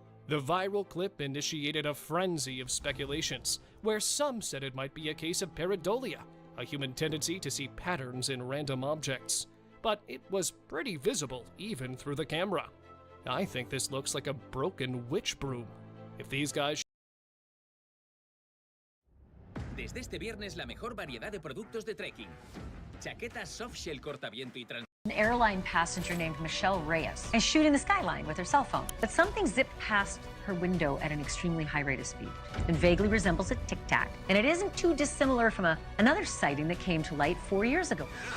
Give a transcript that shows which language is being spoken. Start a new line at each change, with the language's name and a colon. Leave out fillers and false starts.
English: The viral clip initiated a frenzy of speculations, where some said it might be a case of pareidolia, a human tendency to see patterns in random objects. But it was pretty visible even through the camera. I think this looks like a broken witch broom. If these guys...
Spanish: Desde este viernes la mejor variedad de productos de trekking. Chaquetas softshell cortaviento y
English: An airline passenger named Michelle Reyes is shooting the skyline with her cell phone, but something zipped past her window at an extremely high rate of speed. It vaguely resembles a Tic Tac, and it isn't too dissimilar from another sighting that came to light 4 years ago.